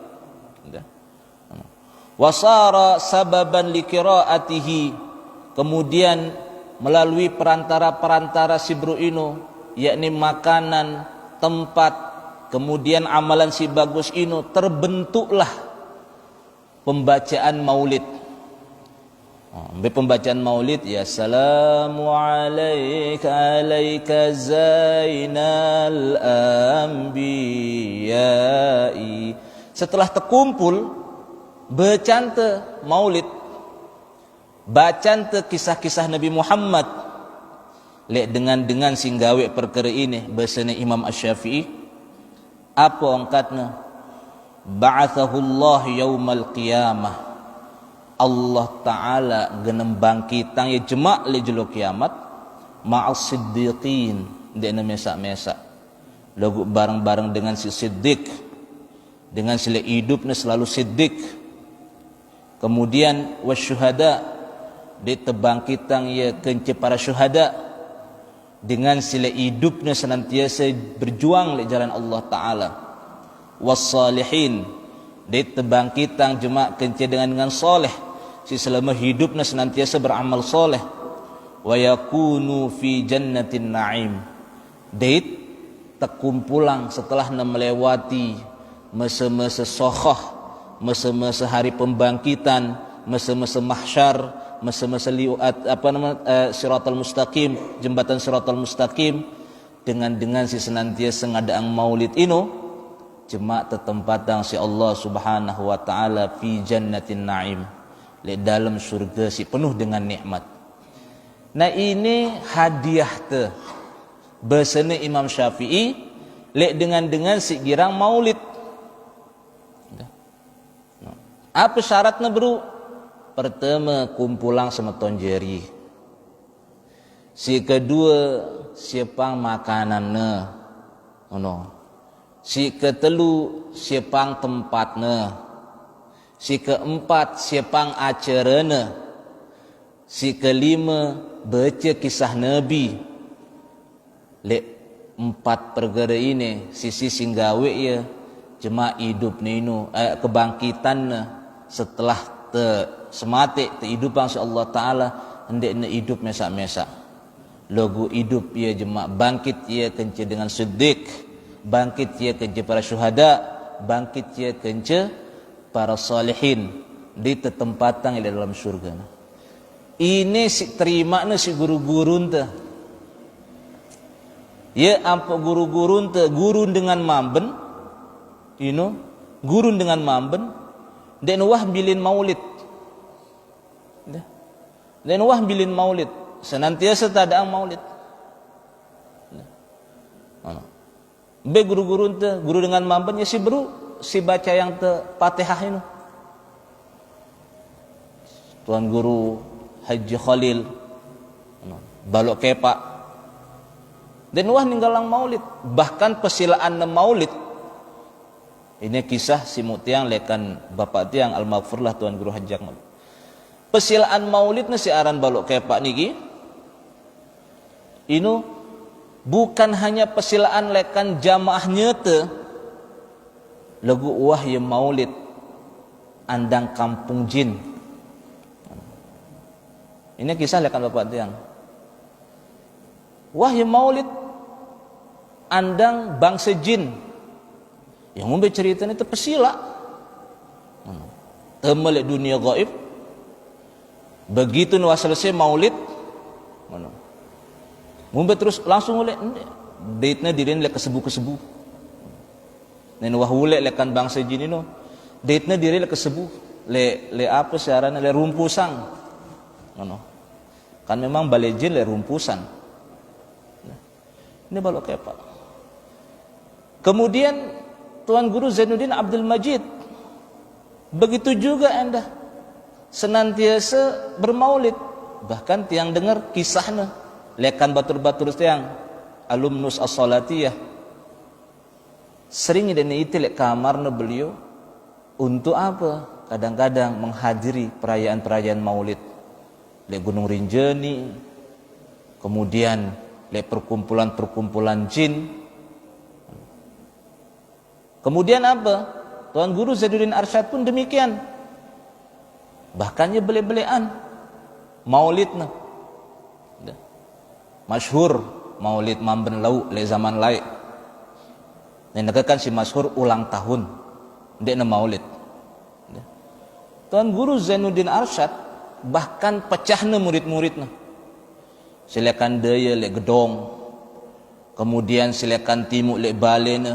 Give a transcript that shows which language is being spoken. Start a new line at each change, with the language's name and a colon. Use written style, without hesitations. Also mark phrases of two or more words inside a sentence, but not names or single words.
Arabic: وصار سببا لقراءته,
Indonesian: kemudian melalui perantara si bro ino, yakni makanan, tempat, kemudian amalan si bagus ino, terbentuklah pembacaan maulid. Pembacaan maulid,
Arabic: يا سلام عليك زين الأنبياء.
Sasak: Setelah terkumpul bercante maulid, bacante kisah-kisah Nabi Muhammad, lek dengan singgawe perkara ini bahasanya Imam Asy-Syafi'i, apa angkatna?
Arabic: بعثه الله يوم القيامة,
Sasak: Allah Ta'ala genem bangkitang ya jemak le jelo kiamat
Arabic: مع الصديقين,
Sasak: dek mesak-mesak lagu bareng-bareng dengan si siddiq, dengan sila hidupnya selalu siddiq. Kemudian wasyuhada, dek terbangkitang ya kence para syuhada, dengan sila hidupnya senantiasa berjuang le jalan Allah Ta'ala. Wassalihin, dek terbangkitang jemak kence dengan soleh, si selama hidupnya senantiasa beramal soleh.
Arabic: ويكون في جنة نعيم,
Indonesian: date terkumpulang setelah melewati masa-masa sokhah, masa-masa hari pembangkitan, masa-masa mahsyar, masa-masa liuat
Arabic: الصراط المستقيم,
Indonesian: jembatan
Arabic: الصراط المستقيم,
Sasak: dengan si senantiasa ngadaang maulid ino jemak tetempatang si Allah Subhanahu wa taala
Arabic: في جنة نعيم,
Indonesian: lek dalam syurga si penuh dengan nikmat.
Sasak: Nah ini hadiah te bersama Imam Syafi'i lek dengan si girang maulid.
Indonesian: Apa syaratnya bro?
Sasak: Pertama kumpulang sama tonjeri. Si kedua siapang makanannya. Si ketelu siapang tempatnya. Si keempat siapang acarana.
Indonesian: Si kelima baca kisah Nabi.
Sasak: Lek 4 perkara ini sisi singgawe ya cuma hidup nino kebangkitan setelah semati kehidupan si Allah Taala hendaknya hidup mesak-mesak. Logo hidup ia jema bangkit ia kenca dengan siddiq, bangkit ia kenca para syuhada, bangkit ia kenca para salihin di tempatan di dalam syurga. Ini si terima na si guru-guru ente. Ya ampo guru-guru ente guru dengan mamben, guru dengan mamben, dan wah bilin maulid, dan wah bilin maulid, senantiasa tadaang maulid. Be guru-guru ente guru dengan mamben ya si bro si baca yang te Fatihah ini. Tuan Guru Haji Khalil balok kepak dan wah ninggalang maulid, bahkan persilaan maulid ini kisah si mutiang lekan bapak tiang al-maghfurlah Tuan Guru Haji Khalil. Persilaan maulid si aran balok kepak niki ini bukan hanya persilaan lekan jamaah nyete lagu wahya maulid andang kampung jin. Ini kisah lekan bapak tiang. Wahya maulid andang bangsa jin.
Indonesian: Yang mau bercerita itu pesila.
Sasak: Temelek dunia gaib. Begitu nuas selesai maulid, mau terus langsung oleh date-nya dirin lek kesebu. Nen wahule lekan bangsa jin ini, date-nya diri lek kesebu. Le apa siaran le rumpusang. Kan memang balai jin le rumpusan.
Indonesian: Ini balok kepak. Kemudian Tuan Guru Zainuddin Abdul Majid begitu juga anda senantiasa bermaulid, bahkan tiang dengar kisahnya lekan batur-batur tiang alumnus as-salatiyah sering dan itu lek kamarnya beliau untuk apa? Kadang-kadang menghadiri perayaan-perayaan maulid lek Gunung Rinjani, kemudian lek perkumpulan-perkumpulan jin. Kemudian apa? Tuan Guru Zainuddin Arsyad pun demikian.
Sasak: Bahkan ia bele-belean maulidna. Masyhur maulid mamben lau le zaman lain. Nendekan si masyhur ulang tahun ndekna maulid. Tuan Guru Zainuddin Arsyad bahkan pecahna murid-muridna. Silakan daya lek gedong. Kemudian silakan timuk lek balena.